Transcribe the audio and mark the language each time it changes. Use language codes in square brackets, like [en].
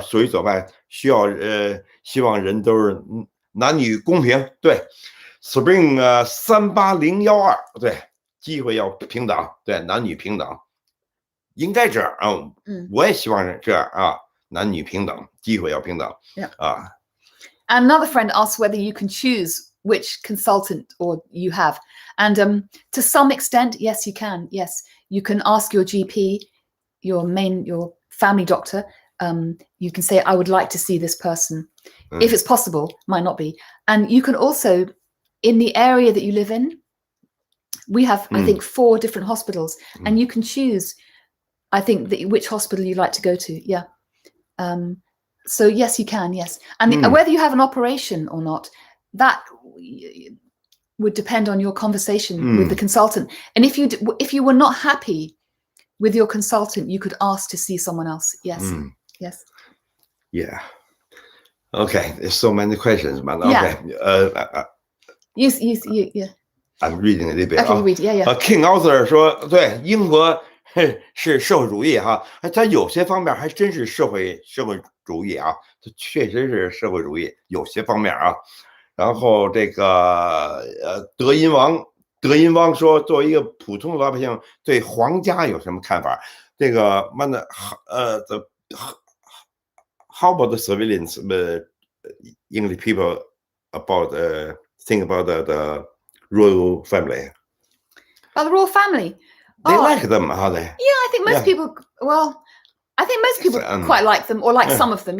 [zh] 属于左派，希望人都是男女公平，对。 Spring 38012，对，机会要平等，对，男女平等，应该这样啊。我也希望这样啊，男女平等，机会要平等。 [en] Another friend asked whether you can choose which consultant or you have, and to some extent, yes, you can. Yes, you can ask your GP, your family doctor. You can say, I would like to see this person, if it's possible. Might not be, and you can also. In the area that you live in, we have, I think, 4 different hospitals, and you can choose, I think, which hospital you like to go to. So yes, you can. Yes, and whether you have an operation or not, that would depend on your conversation with the consultant. And if you were not happy with your consultant, you could ask to see someone else. Yes. Yes. Yeah. Okay. There's so many questions, man. Okay. I'm reading a little bit. Okay, read. [zh] King Arthur 说，对，英国是社会主义哈，它有些方面还真是社会主义啊，它确实是社会主义，有些方面啊。然后这个德音王说，作为一个普通的老百姓，对皇家有什么看法？这个慢的 [en] how about the civilians, English people about think about the royal family? About the royal family? they like them, how they? Yeah, I think most people. Well, I think most people quite like them, or like some of them.